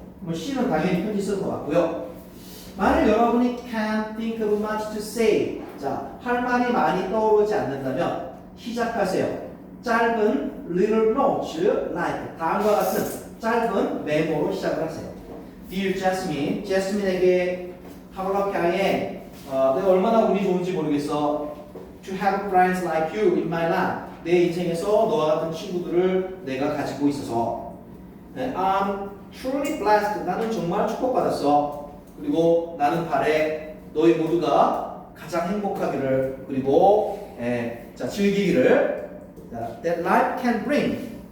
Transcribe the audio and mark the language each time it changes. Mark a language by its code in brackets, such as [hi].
[ko] 뭐 C는 당연히 편지 쓰는 것 같고요. 만일 여러분이 [en] can't think of much to say, [ko] 자, 할 말이 많이 떠오르지 않는다면 시작하세요. 짧은 [en] little notes like [ko] 다음과 같은 짧은 메모로 시작을 하세요. [en] Dear Jasmine, 제스민에게 How lucky I am. [ko] 내가 얼마나 운이 좋은지 모르겠어. [en] To have friends like you in my life. [ko] 내 인생에서 너와 같은 친구들을 내가 가지고 있어서 [en] I'm truly blessed. [ko] 나는 정말 축복받았어. 그리고 나는 바래 너희 모두가 가장 행복하기를 그리고 자, 즐기기를 [en] that life can bring.